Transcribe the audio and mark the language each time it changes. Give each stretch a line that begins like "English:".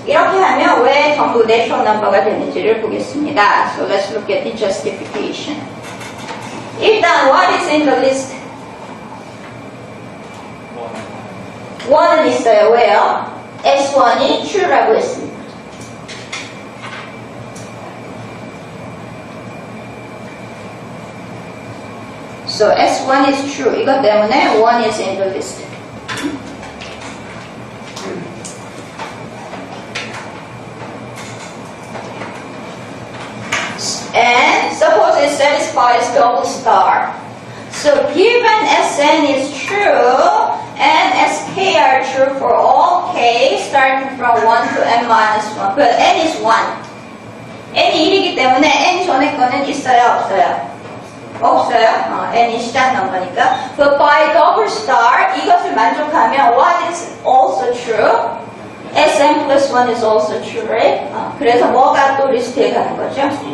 Korean: 이렇게 하면 왜 전부 natural number가 되는지를 보겠습니다.
English: So let's look at the justification. 일단 what is in the list?
Korean: 1은 있어요. 왜요? S1이 true라고 했습니다.
English: So S1 is true.
Korean: 이것 때문에
English: 1 is in the list. And suppose it satisfies double star. So given Sn is true and Sk are true for all k starting from 1 to n minus 1. But n is 1.
Korean: n이 1이기 때문에 n 전에 거는 있어요? 없어요? 없어요. n이 시작 넘버니까.
English: But by double star,
Korean: 이것을 만족하면
English: what is also true? Sn plus 1 is also true, right?
Korean: 그래서 뭐가 또 리스트에 가는 거죠?